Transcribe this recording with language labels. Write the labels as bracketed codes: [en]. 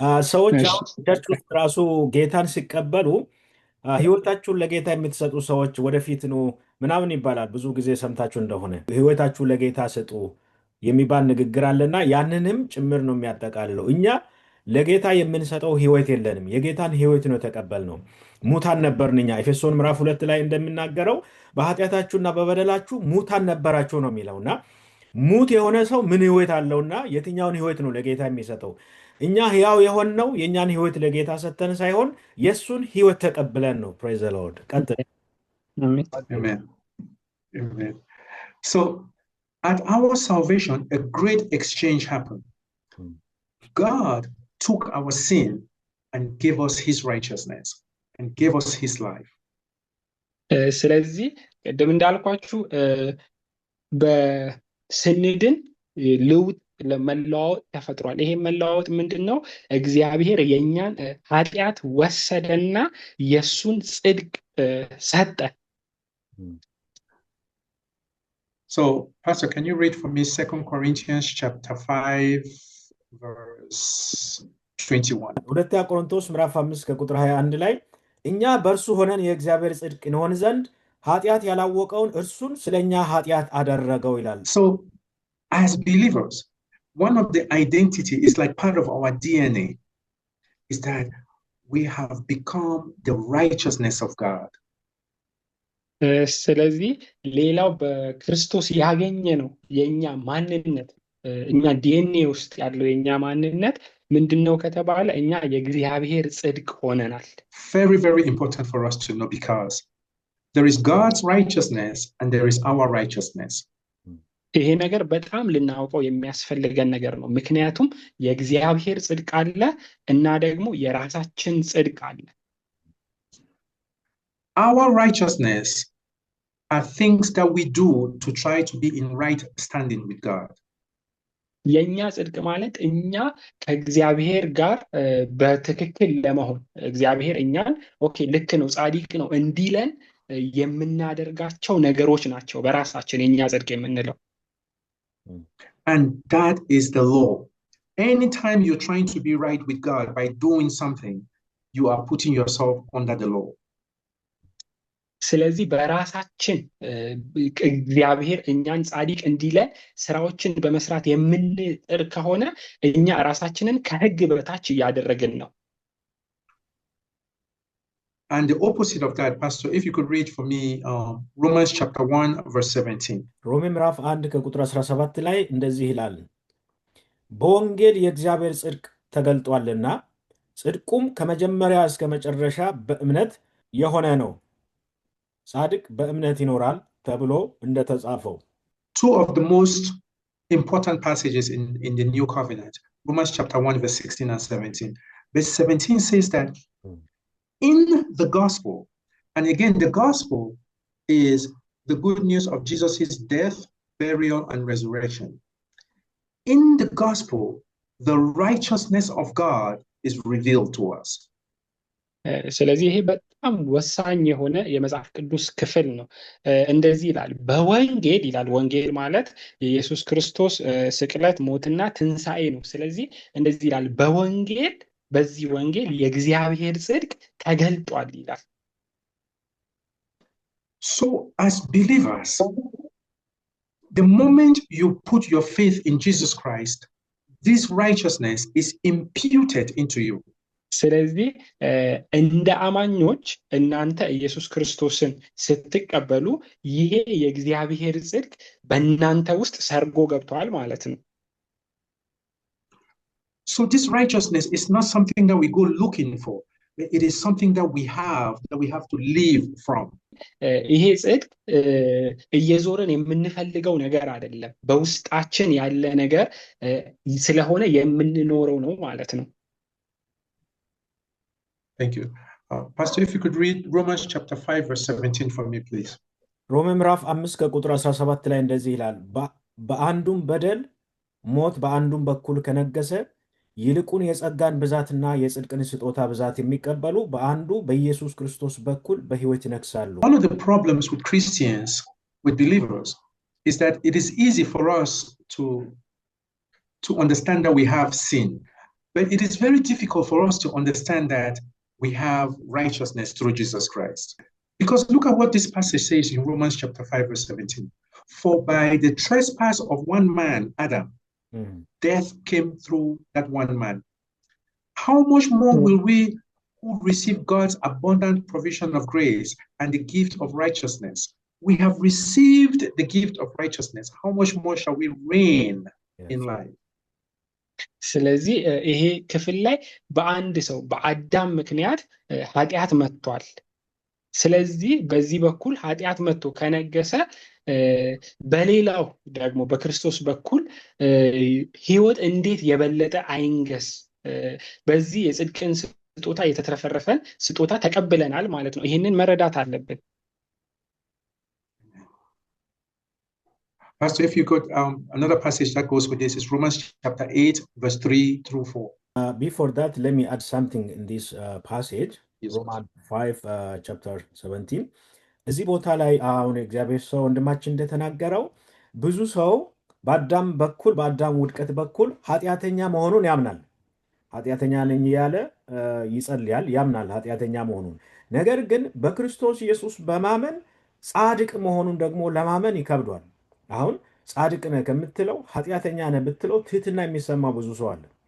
[am] ሰዎች ቸርች ውስጥ ራሱ ጌታን ሲቀበሉ ህይወታችሁን ለጌታ የምትሰጡ ሰዎች ወደፊት ነው ምናምን ይባላል። ብዙ ጊዜ ሰምታችሁ እንደሆነ ህይወታችሁን ለጌታ ስጡ የሚባል ንግግር አለና ያንንም ጭምር ነው የሚያጠቃልለው። እኛ ለጌታ የምንሰጠው ህይወት የለንም። የጌታን ህይወት ነው የተቀበልነው። ሙታን ነበርን እኛ። ኤፌሶን ምዕራፍ 2 ላይ እንደሚናገረው በኃጢአታችሁና በበደላችሁ ሙታን ነበራችሁ ነው የሚለውና ሙት የሆነ ሰው ምን ህይወት አለውና የትኛውን ህይወት ነው ለጌታ የሚሰጠው? እኛ ህያው የሆነው የኛን ህይወት ለጌታ ሰተን ሳይሆን የሱን ህይወት ተቀብለን ነው። [en] ፕሬዝ ዘ ሎርድ። [am] ቀጥል። [en] Amen. Amen. So at our salvation, a great exchange happened. God took our sin and gave us his righteousness and gave us his life. [am] ስለዚህ ቅድም እንዳልኳችሁ በስንድን ልውጥ ለመለዋወጥ ተፈጥሯል። ይሄ መለዋወጥ ምንድነው? እግዚአብሔር የኛን ኃጢአት ወሰደና የሱን ጽድቅ ሰጠ። [en] So, Pastor, can you read for me 2 Corinthians chapter 5 verse 21? [am] ሁለተኛ ቆሮንቶስ ምዕራፍ 5 ከቁጥር 21 ላይ እኛ በእርሱ ሆነን የእግዚአብሔር ጽድቅ እንሆን ዘንድ ኃጢአት ያላወቀውን እርሱን ስለኛ ኃጢአት አደረገው ይላል። [en] So, as believers, one of the identity is like part of our DNA is that we have become the righteousness of God. [am] ስለዚህ ሌላው በክርስቶስ ያገኘ ነው የኛ ማንነት። እኛ ዲኤንኤ ውስጥ ያለው የኛ ማንነት ምንድነው ከተባለ እኛ የእግዚአብሔር ጽድቅ ሆነናል። [en] Very, very important for us to know because There is God's righteousness and there is our righteousness. [am] ይሄ ነገር በጣም ልናውቀው የሚያስፈልገን ነገር ነው። ምክንያቱም የእግዚአብሔር ጽድቅ አለ እና ደግሞ የራሳችን ጽድቅ አለ። [en] Our righteousness are things that we do to try to be in right standing with God. [am] የኛ ጽድቅ ማለት እኛ ከእግዚአብሔር ጋር በትክክል ለመሆን እግዚአብሔር እኛን ኦኬ ልክ ነው ጻድቅ ነው እንዲለን የምናደርጋቸው ነገሮች ናቸው በራሳችን የኛ ጽድቅ የምንለው። [en] And that is the law. Anytime you're trying to be right with God by doing something, you are putting yourself under the law. [am] ስለዚህ በራሳችን እግዚአብሔር እኛን ጻድቅ እንዲለን ስራዎችን በመስራት የምንጥር ከሆነ እኛ ራሳችንን ከሕግ በታች እያደረግን ነው። [en] And the opposite of that, Pastor, if you could read for me Romans chapter 1 verse 17. [am] ሮሜ ምዕራፍ 1 ከቁጥር 17 ላይ እንደዚህ ይላል፣ በወንጌል የእግዚአብሔር ጽድቅ ተገልጧልና ጽድቁም ከመጀመሪያ እስከ መጨረሻ በእምነት የሆነ ነው፣ ጻድቅ በእምነት ይኖራል ተብሎ እንደተጻፈው። [en] Two of the most important passages in the new covenant, Romans chapter 1 verse 16 and 17. Verse 17 says that in the gospel, and again the gospel is the good news of Jesus' death, burial and resurrection. In the gospel, the righteousness of God is revealed to us. [am] ስለዚህ ይሄ በጣም ወሳኝ የሆነ የመጽሐፍ ቅዱስ ክፍል ነው። እንደዚህ ይላል በወንጌል ይላል። ወንጌል ማለት የኢየሱስ ክርስቶስ ስቅለት ሞትና ትንሣኤ ነው። ስለዚህ እንደዚህ ይላል በወንጌል በዚህ ወንጌል የእግዚአብሔር ጽድቅ ተገልጧል ይላል። [en] So as believers, the moment you put your faith in Jesus Christ, this righteousness is imputed into you. [am] ስለዚህ እንደ አማኞች እናንተ ኢየሱስ ክርስቶስን ስትቀበሉ ይሄ የእግዚአብሔር ጽድቅ በእናንተ ውስጥ ሰርጎ ገብቷል ማለት ነው። [en] So this righteousness is not something that we go looking for. It is something that we have to live from. [am] ይሄ ጽድቅ እየዞርን የምንፈልገው ነገር አይደለም፣ በውስጣችን ያለ ነገር ስለሆነ የምንኖረው ነው ማለት ነው። [en] Thank you. Pastor, if you could read Romans chapter 5 verse 17 for me, please. [am] ሮሜ ምዕራፍ 5 ከቁጥር 17 ላይ እንደዚህ ይላል፣ በአንዱም በደል ሞት በአንዱም በኩል ከነገሰ ይልቁን የጸጋን ብዛትና የጽድቅን ስጦታ ብዛት የሚቀበሉ በአንዱ በኢየሱስ ክርስቶስ በኩል በሕይወት ይነግሳሉ። [en] One of the problems with Christians, with believers, is that it is easy for us to understand that we have sin, but it is very difficult for us to understand that we have righteousness through Jesus Christ. Because look at what this passage says in Romans chapter 5 verse 17. For by the trespass of one man, Adam, death came through that one man. How much more will we who receive God's abundant provision of grace and the gift of righteousness? We have received the gift of righteousness. How much more shall we reign in life? [am] ስለዚህ ይሄ ክፍል ላይ በአንድ ሰው በአዳም ምክንያት ኃጢአት መጥቷል። ስለዚህ በዚህ በኩል ኃጢአት መጥቶ ከነገሰ በሌላው ደግሞ በክርስቶስ በኩል ሕይወት እንዴት የበለጠ አይንገስ? በዚህ የጽድቅን ስጦታ የተትረፈረፈን ስጦታ ተቀብለናል ማለት ነው። ይህንን መረዳት አለብን። [en] Pastor, if you could, another passage that goes with this is Romans chapter 8, verse 3 through 4. Before that, let me add something in this passage, Yes. Romans 5, chapter 17. [am] እዚህ ቦታ ላይ አሁን እግዚአብሔር ሰው ወንድማችን እንደተናገረው ብዙ ሰው በአዳም በኩል በአዳም ውድቀት በኩል ኃጢአተኛ መሆኑን ያምናል። ኃጢአተኛ ነኝ እያለ ይጸልያል፣ ያምናል ኃጢአተኛ መሆኑን። ነገር ግን በክርስቶስ ኢየሱስ በማመን ጻድቅ መሆኑን ደግሞ ለማመን ይከብዷል። አሁን ጻድቅ ነህ ከምትለው ኃጢአተኛ ነህ ብትለው ትህትና የሚሰማ ብዙ ሰው አለ።